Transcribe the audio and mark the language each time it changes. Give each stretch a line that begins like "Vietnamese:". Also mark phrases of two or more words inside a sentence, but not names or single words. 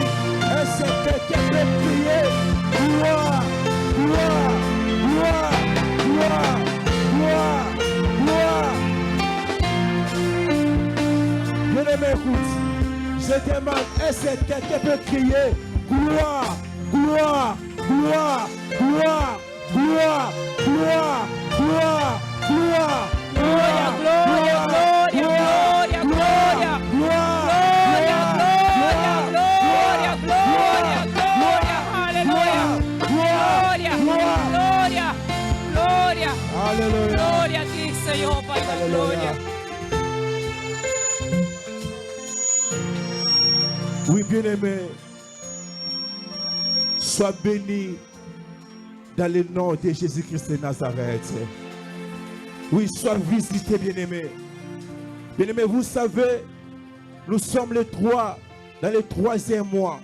French: Est-ce que quelqu'un peut crier gloire, gloire, gloire, gloire, gloire, gloire. Bien-aimé, écoute, je demande, est-ce que quelqu'un peut crier gloire, gloire, gloire, gloire, gloire, gloire, gloire, gloire, gloire,
Latin: gloria, gloria, gloria, gloria, gloria, gloria, gloria, alléluia, gloria, gloria, gloria, alléluia,
Spanish: Gloria a ti, Señor,
Portuguese: Pai da glória.
French: Oui, bien-aimé, sois béni dans le nom de Jésus-Christ de Nazareth. Oui, sois visité, bien-aimé. Bien-aimé, vous savez, nous sommes les trois dans le 3e mois.